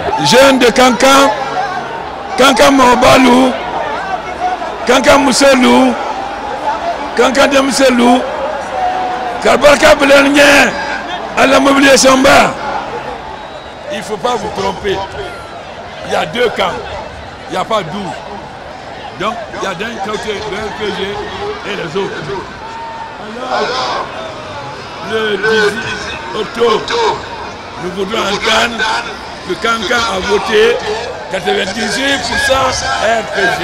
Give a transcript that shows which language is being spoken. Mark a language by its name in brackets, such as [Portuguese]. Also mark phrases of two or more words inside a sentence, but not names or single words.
[French] jeune de Kankan, Kankan Mobalou, Kankan Mousselou, Kankan de Mousselou, Kalbarka Belenien à la mobilisation bas. Il ne faut pas vous tromper. Il y a deux camps, il n'y a pas 12. Donc, il y a d'un côté le RPG et les autres. Alors, le 18 octobre, nous voudrons entendre que Kankan a voté 98% RPG.